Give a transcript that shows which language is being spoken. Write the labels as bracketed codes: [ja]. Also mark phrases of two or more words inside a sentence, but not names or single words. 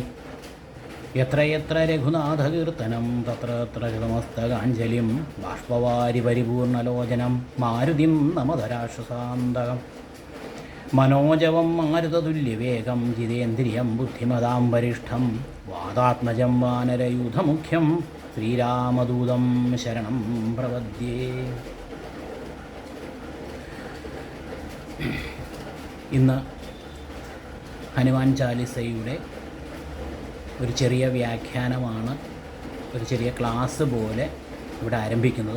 [sa] यत्र यत्र रघुनाथकीर्तनं तत्र तत्र कृतमस्तकाञ्जलिं बाष्पवारि परिपूर्णलोचनं मारुतिं नमत राक्षसान्तकम्। मनोजवं मारुततुल्यवेगं जितेन्द्रियं बुद्धिमतां वरिष्ठं वातात्मजं वानरयूथमुख्यं ശ്രീരാമദൂതം ശരണം പ്രപദ്യേ. [ml] ഇന്ന് ഹനുമാൻ ചാലിസയുടെ ഒരു ചെറിയ വ്യാഖ്യാനമാണ്, ഒരു ചെറിയ ക്ലാസ് പോലെ ഇവിടെ ആരംഭിക്കുന്നത്.